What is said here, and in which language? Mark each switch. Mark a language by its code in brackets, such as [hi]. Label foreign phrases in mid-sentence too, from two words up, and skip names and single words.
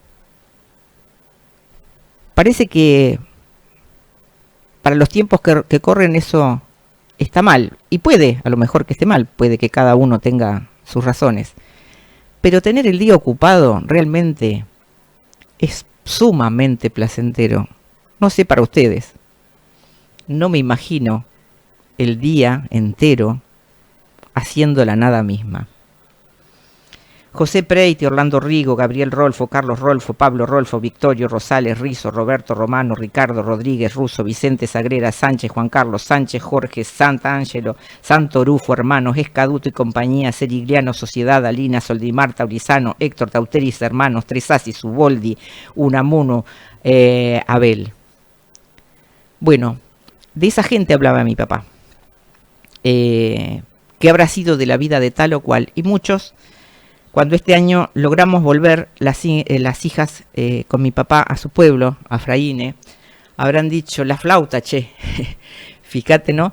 [es] Parece que para los tiempos que corren eso está mal, y puede, a lo mejor que esté mal, puede que cada uno tenga sus razones, pero tener el día ocupado realmente es sumamente placentero. No sé para ustedes, no me imagino el día entero haciendo la nada misma. José Preiti, Orlando Rigo, Gabriel Rolfo, Carlos Rolfo, Pablo Rolfo, Victorio Rosales, Rizo, Roberto Romano, Ricardo Rodríguez, Russo, Vicente Sagrera, Sánchez, Juan Carlos, Sánchez, Jorge, Sant'Angelo, Santorufo, hermanos, Escaduto y compañía, Serigliano, Sociedad, Alina, Soldimar, Taurizano, Héctor, Tauteris, hermanos, Tresasi, Suboldi, Unamuno, Abel. Bueno, de esa gente hablaba mi papá. ¿Qué habrá sido de la vida de tal o cual? Y muchos, cuando este año logramos volver las hijas con mi papá a su pueblo, a Fraine, habrán dicho, la flauta, che, fíjate, ¿no?